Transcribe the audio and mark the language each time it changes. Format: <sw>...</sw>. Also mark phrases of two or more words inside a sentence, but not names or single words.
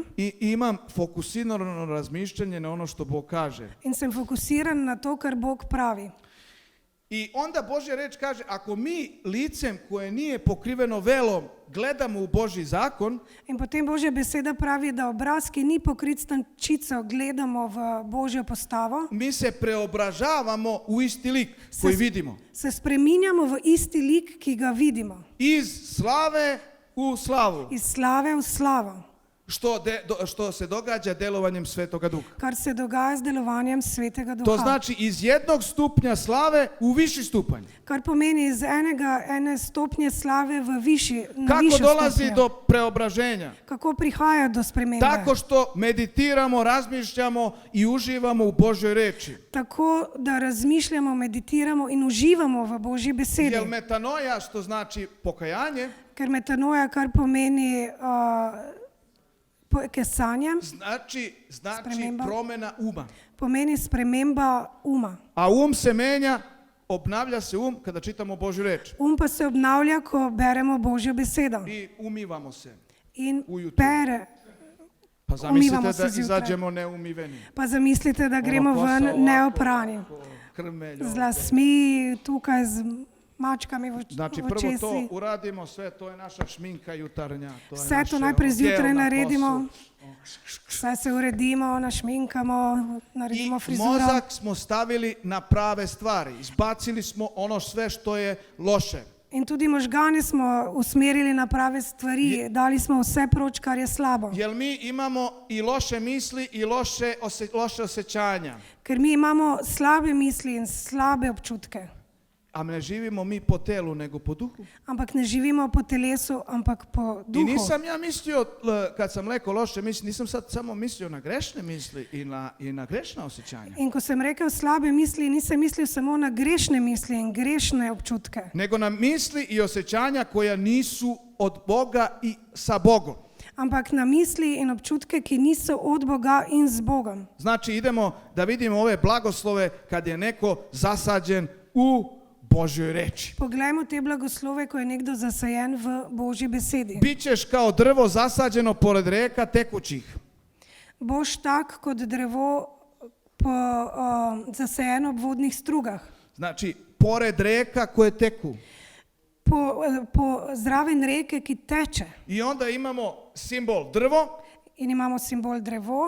<sr>i imam fokusirano razmišljanje na ono što Bog kaže.</sr> <sl>in sem fokusiran na to, kar Bog pravi.</sl> <sr>I onda Božja reč kaže, ako mi licem koje nije pokriveno velom gledamo u Božji zakon,</sr> <sl>In potem Božja beseda pravi, da obraz, ki ni pokrit s tančico, gledamo v Božjo postavo,</sl> <sr>mi se preobražavamo u isti lik koji vidimo.</sr> <sl>se spreminjamo v isti lik, ki ga vidimo.</sl> <sr>Iz slave u slavu,</sr> <sl>Iz slave v slavo,</sl> <sr>što se događa delovanjem Svetoga Duha.</sr> <sl>kar se dogaja z delovanjem Svetega</sl> <sr>To</sr> <sl>Duha.</sl> <sr>znači iz jednog stupnja slave u viši stupanj.</sr> <sl>Kar pomeni iz ene stopnje slave v na</sl> <sr>Kako</sr> <sl>višjo</sl> <sr>dolazi</sr> <sl>stopnjo.</sl> <sr>do preobraženja?</sr> <sl>Kako prihaja do spremembe?</sl> <sr>Tako što meditiramo, razmišljamo i uživamo u Božjoj reči.</sr> <sl>Tako da razmišljamo, meditiramo in uživamo v Božji besedi.</sl> <sr>Jel metanoja, što znači pokajanje,</sr> <sl>Ker metanoja, kar pomeni kesanje,</sl> <sr>znači</sr> <sl>Sprememba.</sl> <sr>promjena uma.</sr> <sl>pomeni sprememba uma.</sl> <sr>A se menja, obnavlja se kada čitamo Božju reč.</sr> <sl>Pa se obnavlja, ko beremo Božjo besedo.</sl> <sr>I umivamo se.</sr> <sl>In</sl> <sr>ujutro.</sr> <sl>pere.</sl> <sr>Pa zamislite</sr> <sl>Umivamo</sl> <sr>da</sr> <sl>se zjutraj.</sl> <sr>izađemo neumiveni.</sr> <sl>Pa zamislite, da gremo</sl> <sr>Ono</sr> <sl>ven</sl> <sr>kosa ovako,</sr> <sl>neoprani.</sl> <sr>ovako, krmelj,</sr> <sl>Z</sl> <sr>ovako.</sr> <sl>lasmi, tukaj z mačkami v</sl> <sr>Znači</sr> <sl>v</sl> <sr>prvo</sr> <sl>očesi.</sl> <sr>to uradimo, sve to je naša šminka jutarnja.</sr> <sl>To je Vse naše, to najprej zjutraj</sl> <sr>odjel na</sr> <sl>naredimo,</sl> <sr>kosu.</sr> <sl>vse se uredimo, našminkamo, naredimo</sl> <sr>I</sr> <sl>frizuro.</sl> <sr>mozak smo stavili na prave stvari. Izbacili smo ono sve što je loše.</sr> <sl>In tudi možgane smo usmerili na prave stvari, dali smo vse proč, kar je slabo.</sl> <sr>Jer mi imamo i loše misli i loše osjećanja.</sr> <sl>Ker mi imamo slabe misli in slabe občutke,</sl> <sr>A ne živimo mi po telu, nego po duhu.</sr> <sl>ampak ne živimo po telesu, ampak po</sl> <sr>I</sr> <sl>duhu.</sl> <sr>nisam ja mislio, kad sam rekao loše misli, nisam sad samo mislio na grešne misli i na grešna osjećanja.</sr> <sl>In ko sem rekel slabe misli, nisem mislil samo na grešne misli in grešne občutke,</sl> <sr>Nego na misli i osjećanja koja nisu od Boga i sa Bogom.</sr> <sl>ampak na misli in občutke, ki niso od Boga in z Bogom.</sl> <sr>Znači idemo da vidimo ove blagoslove kad je neko zasađen u Božjoj reči.</sr> <sl>Poglejmo te blagoslove, ko je nekdo zasajen v Božji besedi.</sl> <sr>Bićeš kao drvo zasađeno pored reka tekućih.</sr> <sl>Boš tak kot drevo zasajeno ob vodnih strugah.</sl> <sr>Znači, pored reka koje teku.</sr> <sl>Po zraven reke, ki teče.</sl> <sr>I onda imamo simbol drvo,</sr> <sl>In imamo simbol drevo,</sl>